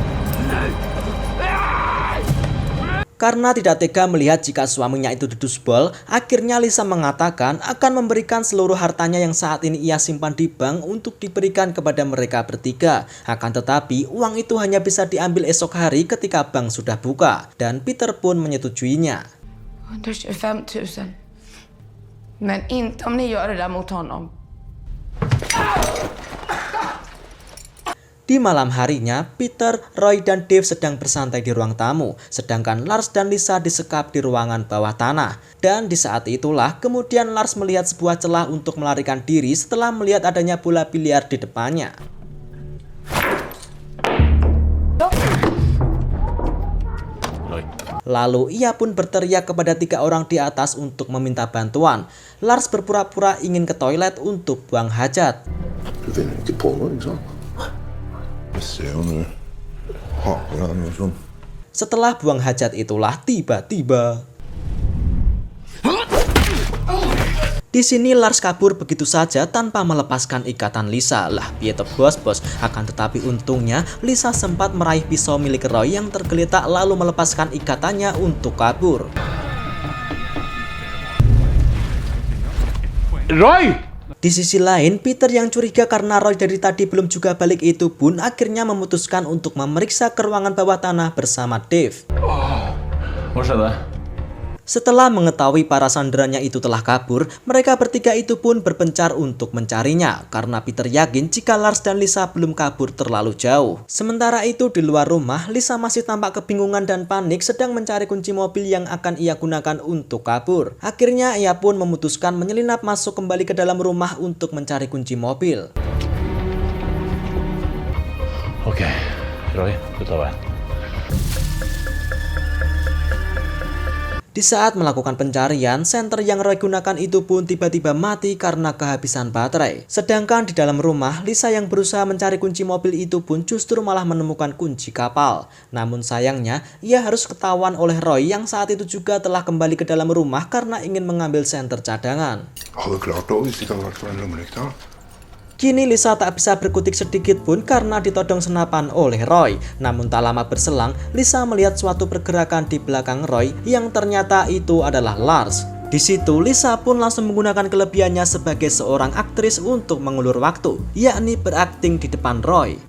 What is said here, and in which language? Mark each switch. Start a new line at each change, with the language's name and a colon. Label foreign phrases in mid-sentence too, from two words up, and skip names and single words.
Indonesian: Karena tidak tega melihat jika suaminya itu ditusbol, akhirnya Lisa mengatakan akan memberikan seluruh hartanya yang saat ini ia simpan di bank untuk diberikan kepada mereka bertiga. Akan tetapi uang itu hanya bisa diambil esok hari ketika bank sudah buka, dan Peter pun menyetujuinya. 125 000.
Swedish: Men inte om ni gör det där mot honom.
Indonesian: Di malam harinya, Peter, Roy, dan Dave sedang bersantai di ruang tamu, sedangkan Lars dan Lisa disekap di ruangan bawah tanah. Dan di saat itulah, kemudian Lars melihat sebuah celah untuk melarikan diri setelah melihat adanya bola biliar di depannya. Lalu ia pun berteriak kepada 3 orang di atas untuk meminta bantuan. Lars berpura-pura ingin ke toilet untuk buang hajat.
Norwegian: Du finner ikke på noe, ikke sant? Jeg ser jo nå. Haker deg noe sånn.
Indonesian: Setelah buang hajat itulah tiba-tiba di sini Lars kabur begitu saja tanpa melepaskan ikatan Lisa.
Javanese: Lah, piye to bos.
Indonesian: Akan tetapi untungnya Lisa sempat meraih pisau milik Roy yang tergeletak lalu melepaskan ikatannya untuk kabur. Roy! Di sisi lain, Peter yang curiga karena Roy dari tadi belum juga balik itu pun akhirnya memutuskan untuk memeriksa ke ruangan bawah tanah bersama Dave.
Norwegian: Hva skjedde?
Indonesian: Setelah mengetahui para sanderanya itu telah kabur, mereka bertiga itu pun berpencar untuk mencarinya karena Peter yakin jika Lars dan Lisa belum kabur terlalu jauh. Sementara itu di luar rumah, Lisa masih tampak kebingungan dan panik sedang mencari kunci mobil yang akan ia gunakan untuk kabur. Akhirnya ia pun memutuskan menyelinap masuk kembali ke dalam rumah untuk mencari kunci mobil.
Norwegian: Ok, Roy, du tar veien.
Indonesian: Di saat melakukan pencarian, senter yang Roy gunakan itu pun tiba-tiba mati karena kehabisan baterai. Sedangkan di dalam rumah, Lisa yang berusaha mencari kunci mobil itu pun justru malah menemukan kunci kapal. Namun sayangnya, ia harus ketahuan oleh Roy yang saat itu juga telah kembali ke dalam rumah karena ingin mengambil senter cadangan.
Norwegian: Hadde klart det hvis det ikke hadde vært for den lommelykta.
Indonesian: Kini Lisa tak bisa berkutik sedikit pun karena ditodong senapan oleh Roy. Namun tak lama berselang, Lisa melihat suatu pergerakan di belakang Roy yang ternyata itu adalah Lars. Di situ Lisa pun langsung menggunakan kelebihannya sebagai seorang aktris untuk mengulur waktu, yakni berakting di depan Roy.